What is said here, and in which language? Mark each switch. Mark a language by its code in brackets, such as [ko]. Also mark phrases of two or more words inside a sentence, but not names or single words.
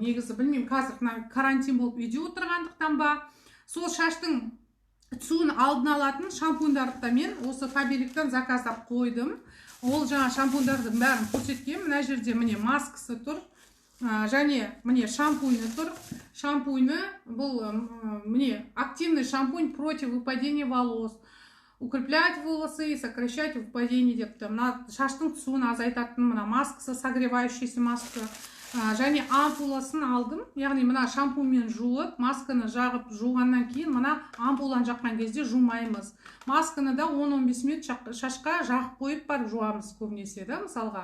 [kk] Негізі білмеймін, қазір карантин болып үйде отырғандықтан ба, сол шаштың түсуін алдын алатын шампуньдарды мен осы Фаберликтан заказдап қойдым. Ол жаңа шампуньдардың бәрін көрсеткем. Мына жерде міне маскасы тұр. Және міне шампуньі тұр. Шампуньі бұл міне [ru] активный шампунь против выпадения волос. Укреплять волосы и сокращать выпадение депті. [kk] Мына шаштың түсуін азайтатын мына маскасы, [ru] согревающийся маска. [kk] Және ампуласын алдым. Яғни мына шампуньмен жуып, масканы жағып жуғаннан кейін мына ампуланы жаққан кезде жумаймыз. Масканы да 10-15 минут шашқа жағып қойып барып жуамыз көбінесе, мысалға.